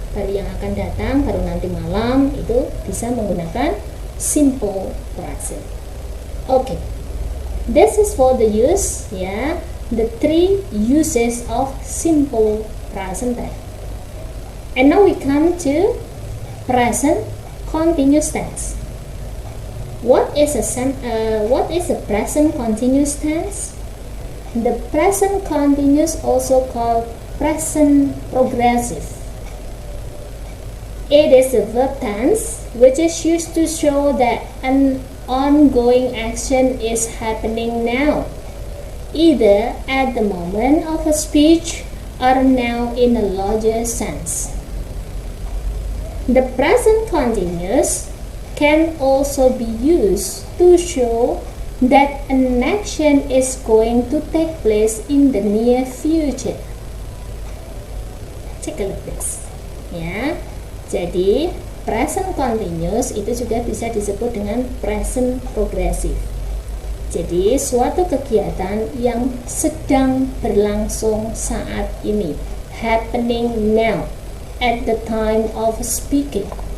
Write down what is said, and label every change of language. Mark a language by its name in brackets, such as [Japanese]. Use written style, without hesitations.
[Indonesian] Baru yang akan datang, baru nanti malam, itu bisa menggunakan simple present. [English] Okay. This is for the use, ya. The 3 uses of simple present tense. And now we come to present continuous tense. What is a present continuous tense? The present continuous, also called present progressive. It is a verb tense which is used to show that an ongoing action is happening now, either at the moment of a speech or now in a larger sense. The present continuous can also be used to show that an action is going to take place in the near future. Take a look this. [Indonesian] Ya, jadi present continuous itu juga bisa disebut dengan present progressive. Jadi suatu kegiatan yang sedang berlangsung saat ini, [English] happening now, at the time of speaking.